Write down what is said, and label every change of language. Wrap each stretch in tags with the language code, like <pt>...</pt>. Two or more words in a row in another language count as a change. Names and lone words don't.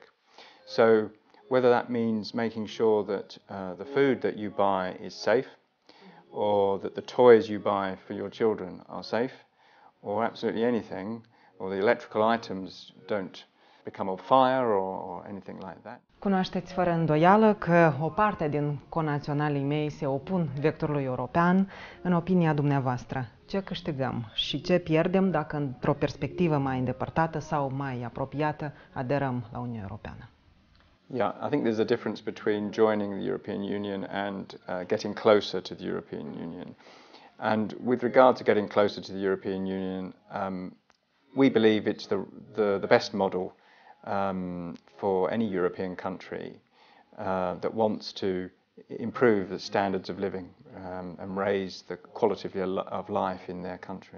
<en>So whether that means making sure that the food that you buy is safe, or that the toys you buy for your children are safe, or absolutely anything, or the electrical items don't become on fire or anything like that.</en> <ro>Cunoașteți fără îndoială că o parte din conaționalii mei se opun vectorului european. În opinia dumneavoastră, ce câștigăm și ce pierdem dacă într-o perspectivă mai îndepărtată sau mai apropiată aderăm la Uniunea Europeană?</ro> <en>Yeah, I think there's a difference between joining the European Union and getting closer to the European Union. And with regard to getting closer to the European Union, we believe it's the best model for any European country that wants to improve the standards of living and raise the quality of life in their country.</en>